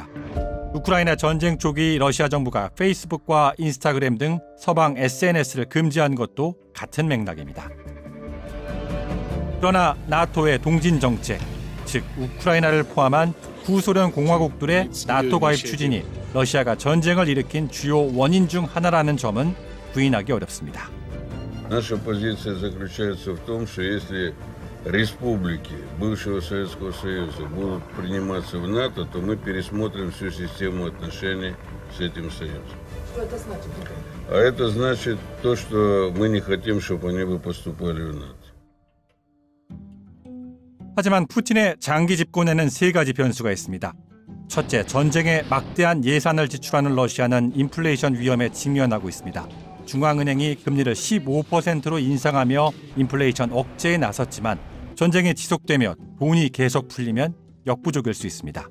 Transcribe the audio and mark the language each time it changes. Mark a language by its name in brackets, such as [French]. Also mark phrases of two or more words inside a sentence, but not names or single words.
[Korean] 우크라이나 전쟁 초기 러시아 정부가 페이스북과 인스타그램 등 서방 SNS를 금지한 것도 같은 맥락입니다. 그러나 나토의 동진 정책, 즉 우크라이나를 포함한 구소련 공화국들의 나토 가입 추진이 러시아가 전쟁을 일으킨 주요 원인 중 하나라는 점은 부인하기 어렵습니다. [Russian] Наша позиция заключается в том, что если республики бывшего Советского Союза будут приниматься в НАТО, то мы пересмотрим всю систему отношений с этим союзом. Что это значит? А это значит то, что мы не хотим, чтобы они бы поступали в НАТО. [Korean] 하지만 푸틴의 장기 집권에는 세 가지 변수가 있습니다. 첫째, 전쟁에 막대한 예산을 지출하는 러시아는 인플레이션 위험에 직면하고 있습니다. 중앙은행이 금리를 15%로 인상하며 인플레이션 억제에 나섰지만 전쟁이 지속되며 돈이 계속 풀리면 역부족일 수 있습니다.